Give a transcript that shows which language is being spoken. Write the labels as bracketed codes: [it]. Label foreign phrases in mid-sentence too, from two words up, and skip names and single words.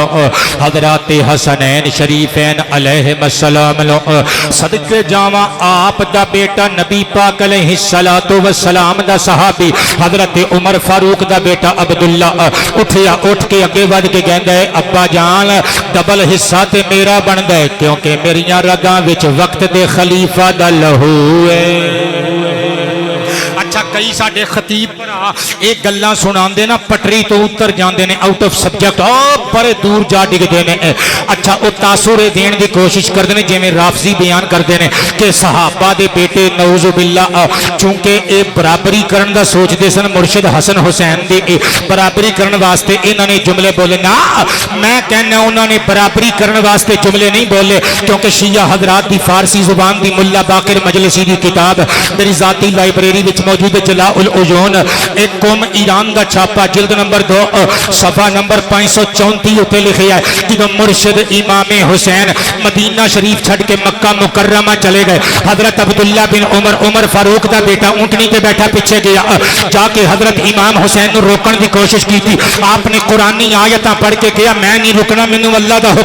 [pa] حضرات حسنین شریفین علیہ السلام صدقے جاواں آپ دا بیٹا نبی پاک علیہ السلام دا صحابی حضرت عمر فاروق دا بیٹا عبداللہ اٹھیا اٹھ کے اگے ود کے کہندا ہے ابا جان ڈبل حصہ تے میرا بندا ہے کیونکہ میریاں رگاں وچ وقت دے خلیفہ دا لہو ہے اچھا کئی ساڈے خطیب بھرا یہ گلاں سناندے نا پٹری تو اتر جاندے نے [en] out of subject [pa] بڑے دور جا ڈگدے نے اچھا وہ تاثر دین دی کوشش کردے نے جویں رافضی بیان کردے نے کہ صحابہ دے بیٹے [ar] نعوذ باللہ [pa] چونکہ اے برابری کرن دا سوچدے سن مرشد حسن حسین دی برابری کرن واسطے انہاں نے جملے بولے نا میں کہنا انہاں نے برابری کرن واسطے جملے نہیں بولے کیونکہ شیعہ حضرات دی فارسی زبان دی ملا باقر مجلسی دی کتاب میری ذاتی لائبریری وچ موجود ہے جلاء العیون ایک قوم ایران دا چھاپا جلد نمبر 2 صفحہ نمبر 534 تے لکھیا ہے کہ مرشد امام حسین مدینہ شریف چھڑ کے مکہ مکرمہ چلے گئے حضرت عبداللہ بن عمر فاروق دا بیٹا اونٹنی تے بیٹھا پیچھے گیا جا کے حضرت امام حسین نو روکن دی کوشش [ur] کی تھی آپ نے [pa] قرآنی آیتاں پڑھ کے کہا میں نہیں رکنا مینوں اللہ دا